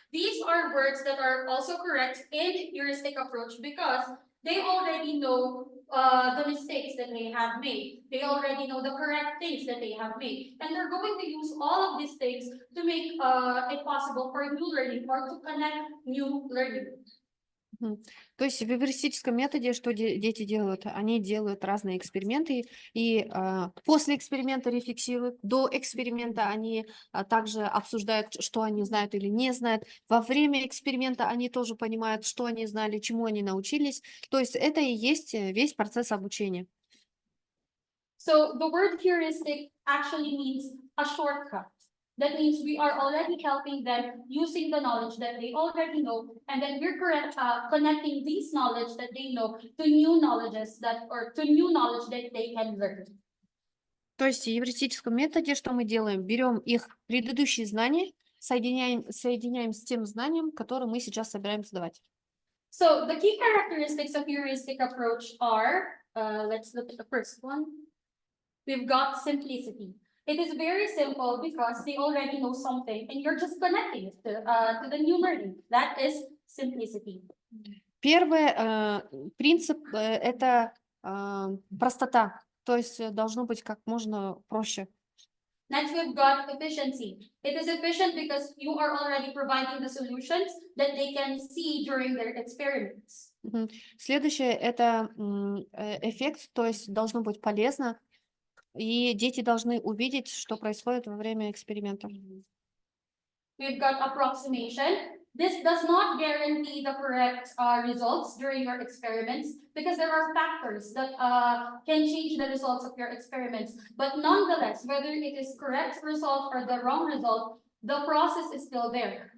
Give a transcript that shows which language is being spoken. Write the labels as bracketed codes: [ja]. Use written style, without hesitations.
[en] These are words that are also correct in heuristic approach because they already know the mistakes that they have made. They already know the correct things that they have made. And they're going to use all of these things to make it possible for new learning or to connect new learning. [ru] То есть в эвристическом методе что дети делают? Они делают разные эксперименты, и после эксперимента рефлексируют, до эксперимента они также обсуждают, что они знают или не знают. Во время эксперимента они тоже понимают, что они знали, чему они научились. То есть это и есть весь процесс обучения. [en] So the word heuristic actually means a shortcut. That means we are already helping them using the knowledge that they already know, and then we're connecting these knowledge that they know to new knowledges to new knowledge that they can learn. [ru] То есть в эвристическом методе что мы делаем? Берем их предыдущие знания, соединяем с тем знанием, которое мы сейчас собираемся давать. [en] So the key characteristics of heuristic approach are, let's look at the first one. We've got simplicity. It is very simple because they already know something and you're just connecting it to the new learning. That is simplicity. [ru] Первый принцип это простота, то есть должно быть как можно проще. [en] Next, we've got efficiency. It is efficient because you are already providing the solutions that they can see during their experiments. [ru] Следующее это эффект, то есть должно быть полезно, и дети должны увидеть, что происходит во время эксперимента. [en] We've got approximation. This does not guarantee the correct results during your experiments because there are factors that can change the results of your experiments. But nonetheless, whether it is correct result or the wrong result, the process is still there.